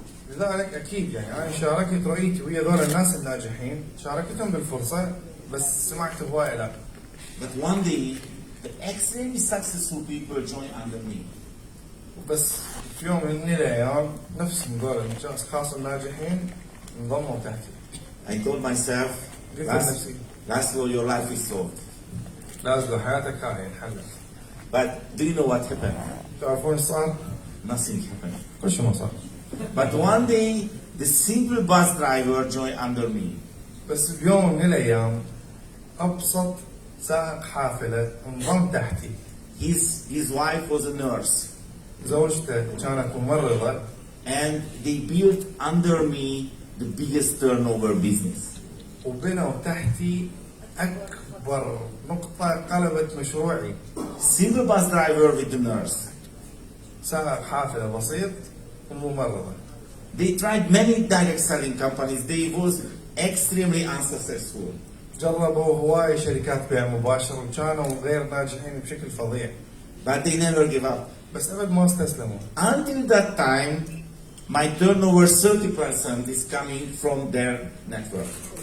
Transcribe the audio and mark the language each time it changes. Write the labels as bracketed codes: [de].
[ar] لذلك اكيد يعني انا شاركت رؤيتي ويا ذول الناس الناجحين، شاركتهم بالفرصه بس سمعت هوايه لا. [en] But one day the extremely successful people joined under me. [ar] بس في يوم من الايام نفسهم ذول الاشخاص الناجحين انضموا تحتي. [en] I told myself, [ar] قلت لنفسي [en] Lázlo, your life is solved. [ar] لازلو حياتك هاي انحلت. [en] But do you know what happened? [ar] تعرفون ايش صار؟ [en] Nothing happened. [ar] كل شيء ما صار. [en] But one day the simple bus driver joined under me. [ar] بس بيوم من الايام ابسط سائق حافله انضم تحتي. [en] His wife was a nurse. [ar] زوجته كانت ممرضة. [en] And they built under me the biggest turnover business. [ar] وبنوا تحتي أكبر نقطة قلبت مشروعي. [en] Single bus driver with the nurse. [ar] سائق حافلة بسيط وممرضة. [en] They tried many direct selling companies. They was extremely unsuccessful. [ar] جربوا هواي شركات بيع مباشر وكانوا غير ناجحين بشكل فظيع. [en] But they never give up. [ar] بس أبد ما استسلموا. [en] Until that time, my turnover 30% is coming from their network.